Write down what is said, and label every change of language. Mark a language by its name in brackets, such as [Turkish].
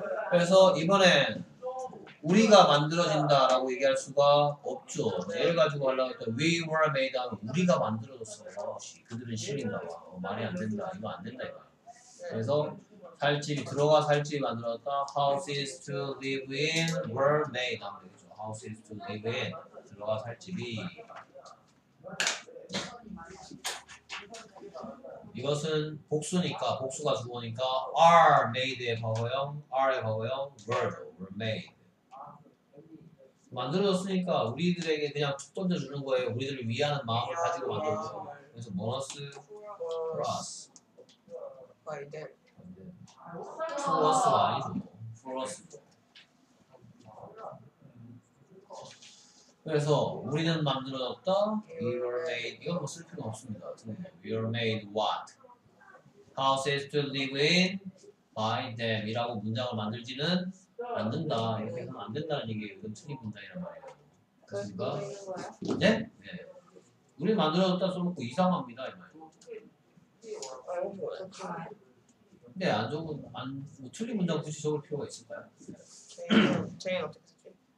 [Korean] 그래서 이번엔 우리가 만들어진다라고 얘기할 수가 없죠. 얘를 가지고 하려고 했더니 [English] we were made [Korean] 하면 우리가 만들어졌어. 그들은 실인가 봐. 말이 안 된다. 이거 안 된다 이거. 그래서 살집이 들어가 살집이 만들었다. [English] Houses to live in were made [Korean] 하면 되겠죠. [English] Houses to live in [Korean] 들어가 살집이 이것은 복수니까 복수가 주어니까 [English] are made [Korean] 의 과거형, are의 과거형, [English] were made. [Korean] 만들어졌으니까 우리들에게 그냥 툭 던져주는 거예요. 우리들을 위하는 마음을 가지고 만들어요. 그래서 보너스 플러스 [English] by them. to us [Korean] 가 아니죠. [English] for us [Korean] 죠. 그래서 우리는 만들어졌다. [English] We were made. [Korean] 이건 뭐 쓸 필요 없습니다. [English] We were made what? Houses to live in by them [Korean] 이라고 문장을 만들지는 않는다. 이렇게 해서는 안 된다는 얘기예요. 이건 틀린 문장이란 말이에요. 그래서 그렇습니까? 뭐 있는 거야? 네? 네. 우리 만들어졌다 써놓고 이상합니다. 이 말이에요. 좋지만 근데 안 좋은, 뭐 틀린 문장 굳이 적을 필요가 있을까요? 제인 어떻게 쓰지?